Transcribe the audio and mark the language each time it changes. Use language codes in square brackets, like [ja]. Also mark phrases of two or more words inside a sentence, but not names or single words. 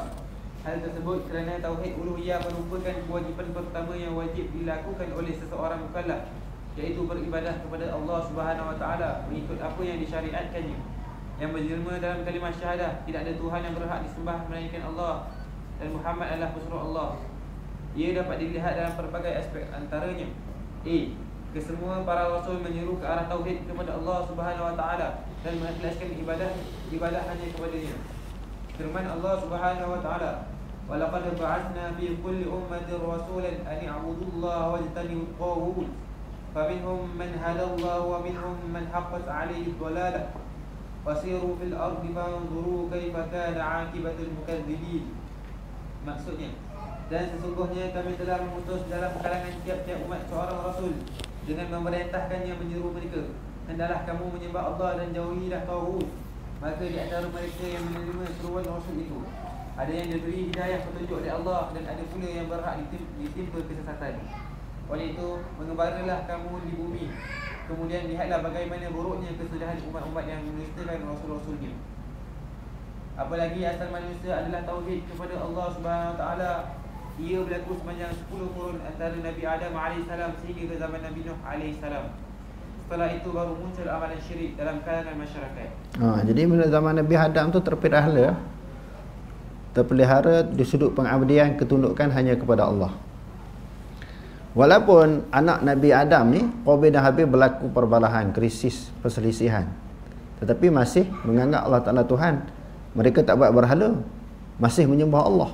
[ms] Hal tersebut kerana tauhid uluhiyah merupakan kewajipan pertama yang wajib dilakukan oleh seseorang mukallaf, iaitu beribadah kepada Allah [ar] سبحانه وتعالى [ms] mengikut apa yang disyariatkannya, yang menjelma dalam kalimah syahadah tidak ada Tuhan yang berhak disembah melainkan Allah dan Muhammad adalah pesuruh Allah. Ia dapat dilihat dalam pelbagai aspek, antaranya kesemua para rasul menyeru ke arah tauhid kepada Allah [ar] سبحانه وتعالى [ms] dan mengikhlaskan ibadah hanya kepadanya. Firman Allah [ar] سبحانه وتعالى ولقد بعثنا في كل أمة رسولا أن اعبدوا الله واجتنبوا الطاغوت. فمنهم من هدى الله ومنهم من حقت عليه الضلالة. فسيروا في الأرض فانظروا كيف كان عاقبة المكذبين." [ms] Maksudnya, dan sesungguhnya kami telah mengutus dalam kalangan tiap-tiap umat seorang rasul dengan memerintahkannya menyeru mereka, "Hendaklah kamu menyembah Allah dan jauhilah taghut." Maka di antara mereka yang menerima seruan rasul itu ada yang diberi hidayah petunjuk dari Allah, dan ada pula yang berhak ditimpa kesesatan. Oleh itu, mengembaralah kamu di bumi, kemudian lihatlah bagaimana buruknya kesudahan umat-umat yang mendustakan rasul-rasulnya. Apalagi asal manusia adalah tauhid kepada Allah [ar] سبحانه وتعالى. [ms] Ia berlaku sepanjang 10 kurun antara Nabi Adam AS sehingga ke zaman Nabi Nuh AS. Setelah itu baru muncul amalan syirik dalam kalangan masyarakat. Jadi bila zaman Nabi Adam tu terpelihara di sudut pengabdian, ketundukan hanya kepada Allah. Walaupun anak Nabi Adam ni Qabil dan Habil berlaku perbalahan, krisis, perselisihan, tetapi masih menganggap Allah Ta'ala Tuhan, mereka tak buat berhala, masih menyembah Allah.